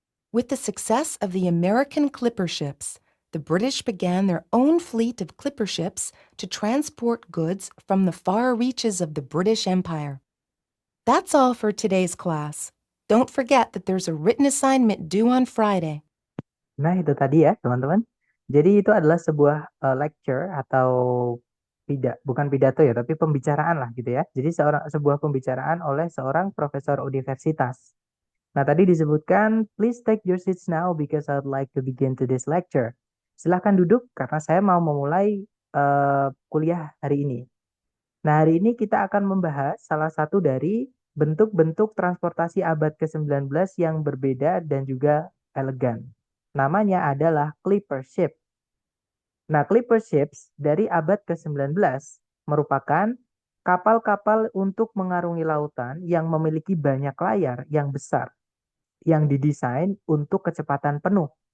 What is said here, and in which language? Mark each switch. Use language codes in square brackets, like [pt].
[en] With the success of the American clipper ships, the British began their own fleet of clipper ships to transport goods from the far reaches of the British Empire. That's all for today's class. Don't forget that there's a written assignment due on Friday. [id] Nah, itu tadi ya, teman-teman. Jadi itu adalah sebuah lecture atau bukan pidato ya, tapi pembicaraan lah gitu ya. Jadi sebuah pembicaraan oleh seorang profesor universitas. Nah, tadi disebutkan, [en] please take your seats now because I'd like to begin today's lecture. [id] Silahkan duduk karena saya mau memulai kuliah hari ini. Nah, hari ini kita akan membahas salah satu dari bentuk-bentuk transportasi abad ke-19 yang berbeda dan juga elegan. Namanya adalah clipper ship. Nah, clipper ships dari abad ke-19 merupakan kapal-kapal untuk mengarungi lautan yang memiliki banyak layar yang besar, yang didesain untuk kecepatan penuh.